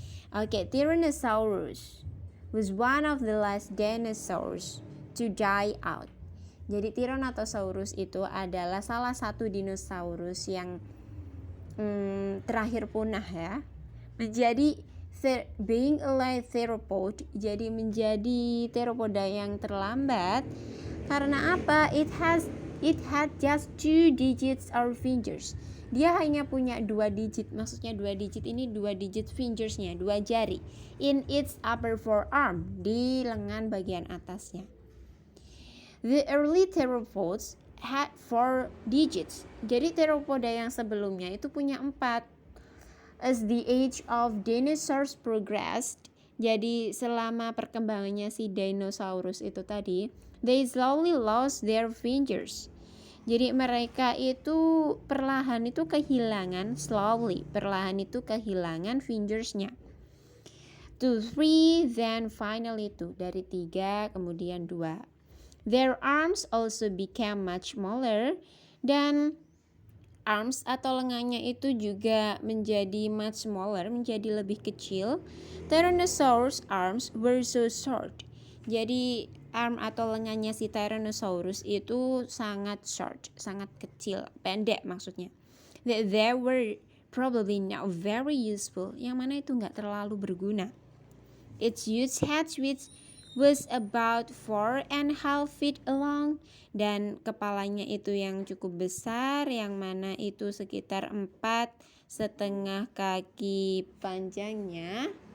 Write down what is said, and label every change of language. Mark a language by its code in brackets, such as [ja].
[en] Okay, Tyrannosaurus was one of the last dinosaurs to die out. [id] Jadi Tyrannosaurus itu adalah salah satu dinosaurus yang terakhir punah ya. Menjadi [en] being a late theropod, [id] jadi menjadi theropoda yang terlambat. Karena apa? [en] It had just 2 digits or fingers. [id] dia hanya punya 2 digit. Maksudnya 2 digit ini 2 digit fingersnya, 2 jari. [en] In its upper forearm, [id] di lengan bagian atasnya. [en] The early theropods had 4 digits. [id] Jadi theropoda yang sebelumnya itu punya 4. [en] As the age of dinosaurs progressed, [id] jadi selama perkembangannya si dinosaurus itu tadi, [en] they slowly lost their fingers. [id] Jadi mereka itu perlahan itu kehilangan, slowly, perlahan itu kehilangan fingersnya. [en] To 3, then finally 2, [id] dari 3 kemudian 2. [en] Their arms also became much smaller, [id] dan arms atau lengannya itu juga menjadi [en] much smaller, [id] menjadi lebih kecil. [en] Tyrannosaurus arms were so short. [id] Jadi arm atau lengannya si Tyrannosaurus itu sangat short, sangat kecil, pendek maksudnya. [en] That they were probably not very useful, [id] yang mana itu nggak terlalu berguna. [en] Its huge head which was about 4.5 feet long, [id] dan kepalanya itu yang cukup besar, yang mana itu sekitar 4,5 kaki panjangnya.